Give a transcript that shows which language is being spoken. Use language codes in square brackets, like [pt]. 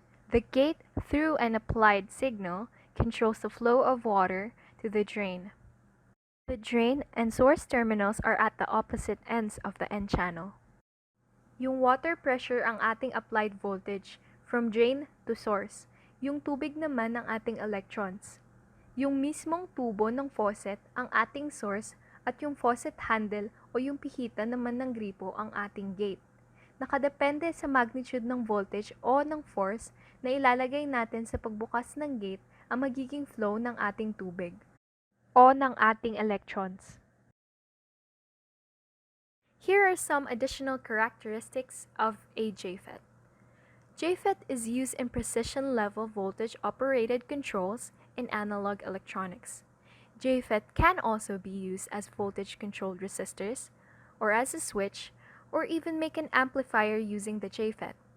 [en] The gate, through an applied signal, controls the flow of water to the drain. The drain and source terminals are at the opposite ends of the N-channel. [tl] Yung water pressure ang ating applied voltage [en] from drain to source. [tl] Yung tubig naman ang ating electrons. Yung mismong tubo ng faucet ang ating source at yung faucet handle o yung pihita naman ng gripo ang ating gate. Nakadepende sa magnitude ng voltage o ng force na ilalagay natin sa pagbukas ng gate ang magiging flow ng ating tubig o ng ating electrons. [en] Here are some additional characteristics of a Jfet. Jfet is used in precision-level voltage-operated controls in analog electronics. Jfet can also be used as voltage-controlled resistors, or as a switch, or even make an amplifier using the Jfet.